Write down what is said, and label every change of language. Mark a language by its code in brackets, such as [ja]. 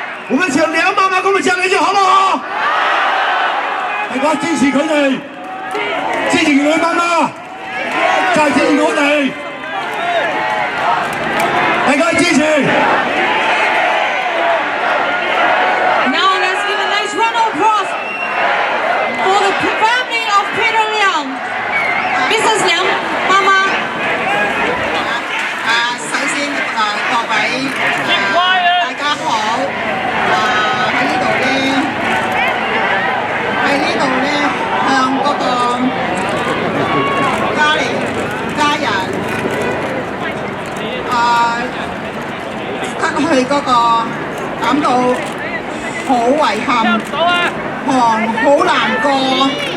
[yue] 我們請梁媽媽跟我們講兩句，好不好？大家支持佢哋，支持梁媽媽，再支持我哋，大家支持。 [en] Now let's give a nice round of applause for the family of Peter Liang. Mrs. Liang, 媽媽。 [yue] 首先各位大家好，喺呢度咧向嗰個家人失去嗰個感到好遺憾，好難過。